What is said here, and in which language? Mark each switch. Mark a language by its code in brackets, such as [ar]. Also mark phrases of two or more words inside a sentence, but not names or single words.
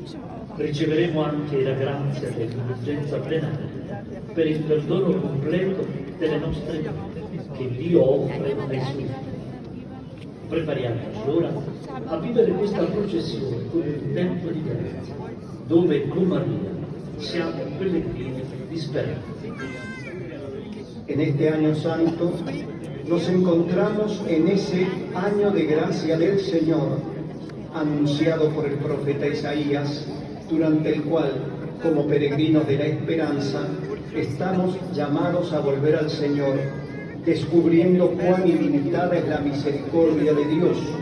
[it] Riceveremo anche la grazia dell'indulgenza plenaria per il perdono completo delle nostre vite che Dio offre ai suoi figli. Prepariamoci ora a vivere questa processione come un tempo di grazia, dove con Maria siamo pellegrini di speranza. [es] En este año santo nos encontramos en ese año de gracia del Señor, anunciado por el profeta Isaías, durante el cual, como peregrinos de la esperanza, estamos llamados a volver al Señor, descubriendo cuán ilimitada es la misericordia de Dios.